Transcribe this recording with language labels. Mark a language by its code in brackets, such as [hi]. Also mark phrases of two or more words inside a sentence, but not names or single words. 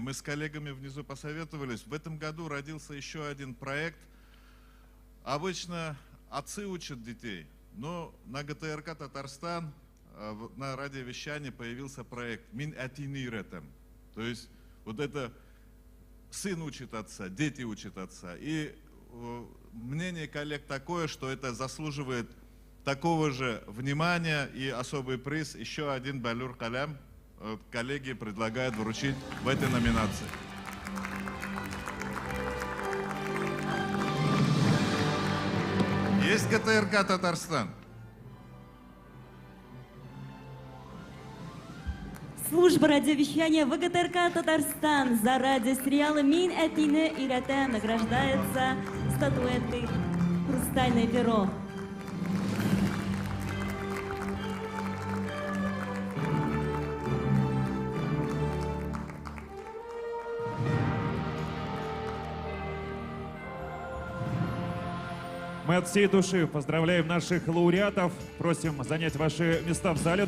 [ru] Мы с коллегами внизу посоветовались. В этом году родился еще один проект. Обычно отцы учат детей, но на ГТРК Татарстан, на радиовещании появился проект «Мин атини ретем». То есть вот это сын учит отца, дети учат отца. И мнение коллег такое, что это заслуживает такого же внимания, и особый приз, еще один Балюр Калям, коллеги предлагают вручить в этой номинации. Есть ГТРК Татарстан? Служба радиовещания ВГТРК Татарстан за радиосериалы «Мин этине иретем» награждается статуэткой «Хрустальное перо». Мы от всей души поздравляем наших лауреатов, просим занять ваши места в зале.